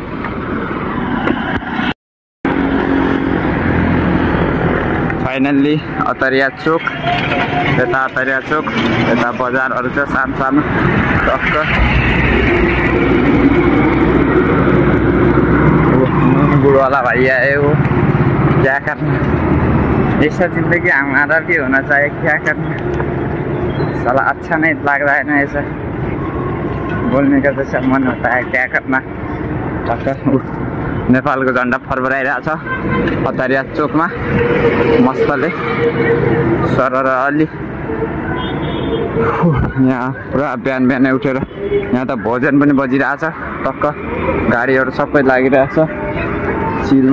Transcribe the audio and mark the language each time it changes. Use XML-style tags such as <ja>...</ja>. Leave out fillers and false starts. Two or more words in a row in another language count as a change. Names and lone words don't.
<ne>फाइनल्ली अतरिया चोक, यता अतरिया चोक, यता बजारहरू छ सानो सानो। टक्क बुढोवाला भाइ आयो।</ne> <hi>क्या करना, ऐसा जिंदगी हमारा भी होना चाहिए। क्या करना साला, अच्छा नहीं लग रहा है ना ऐसा बोलने का, जैसा मन होता है। क्या करना।</hi> <ne>टक्क नेपालको झन्डा फरफराइरहेको छ अतरिया चोकमा मस्तले सरर अलि। यहाँ पुरा बिहान बिहानै उठेर यहाँ त भोजन पनि बजिरहेको छ। टक्क गाडीहरू सबै लागिरहेको छ चिलमा।</ne>